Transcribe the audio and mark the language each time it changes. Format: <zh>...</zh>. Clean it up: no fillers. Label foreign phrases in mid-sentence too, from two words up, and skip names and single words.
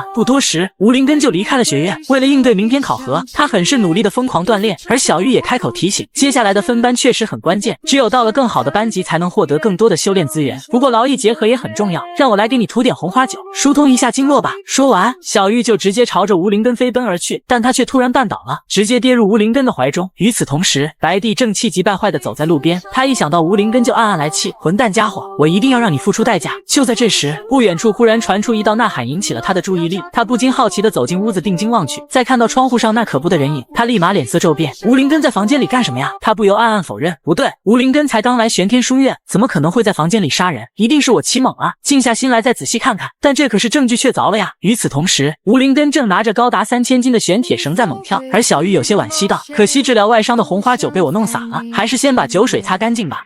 <zh>不多時，吳靈根就離開了學院。為了應對明天考核，他很是努力的瘋狂鍛鍊，而小玉也開口提醒，接下來的分班確實很關鍵，只有到了更好的班級才能獲得更多的修煉資源，不過勞逸結合也很重要，讓我來給你塗點紅花酒，疏通一下經絡吧。說完，小玉就直接朝着吳靈根飛奔而去，但他卻突然絆倒了，直接跌入吳靈根的懷中。與此同時，白帝正氣急敗壞的走在路邊，他一想到吳靈根就暗暗來氣，混蛋家伙，我一定要讓你付出代價。就在這時，不遠處忽然傳出一道呐喊，引起了他的注意力，他不禁好奇地走進屋子，定睛望去，再看到窗戶上那可怖的人影，他立馬臉色骤變，吳靈根在房間裡幹什麼呀？他不由暗暗否認，不對，吳灵根才剛來玄天書院，怎麼可能會在房間裡殺人？一定是我奇猛啊！靜下心來再仔細看看，但這可是證據確鑿了呀。與此同時，吳靈根正拿着高達3000斤的玄鐵繩在猛跳，而小玉有些惋惜道，可惜治療外傷的紅花酒被我弄灑了，還是先把酒水擦乾淨吧。</zh>